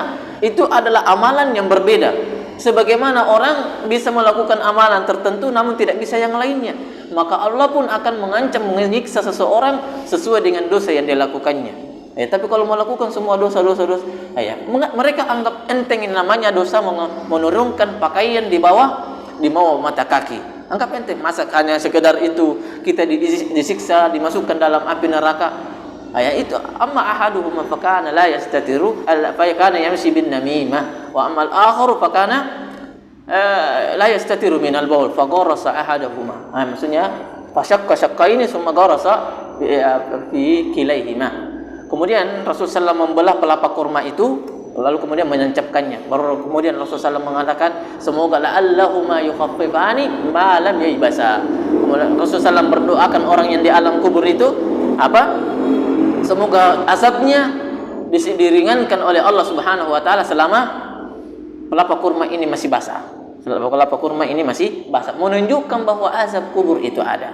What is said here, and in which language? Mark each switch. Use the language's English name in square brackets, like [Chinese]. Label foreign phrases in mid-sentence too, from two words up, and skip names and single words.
[Indonesian] Itu adalah amalan yang berbeda. Sebagaimana orang bisa melakukan amalan tertentu namun tidak bisa yang lainnya, maka Allah pun akan mengancam, menyiksa seseorang sesuai dengan dosa yang dilakukannya. Tapi kalau melakukan semua dosa-dosa, mereka anggap enteng yang namanya dosa menurunkan pakaian di bawah mata kaki. Anggap enteng, masa hanya sekedar itu kita disiksa, dimasukkan dalam api neraka. Itu [Arabic] أما أحدهم فكان لا يستتر فكان يمشي بالنميمة وأما الآخر فكان لا يستتر من البول فغرس أحدهما. [Indonesian] Maksudnya fasyaqqa ini [Arabic] ثم غرس في كليهما. [Indonesian] Kemudian Rasulullah SAW membelah pelapa kurma itu, lalu kemudian menancapkannya. Baru kemudian Rasulullah SAW mengatakan, semoga [Arabic] لعلهما يخفف عنهما ما لم ييبسا. [Indonesian] Kemudian Rasulullah SAW berdoakan orang yang di alam kubur itu apa? Semoga azabnya diringankan oleh Allah [Arabic] سبحانه وتعالى [Indonesian] selama pelapa kurma ini masih basah. Pelapa kurma ini masih basah, menunjukkan bahwa azab kubur itu ada.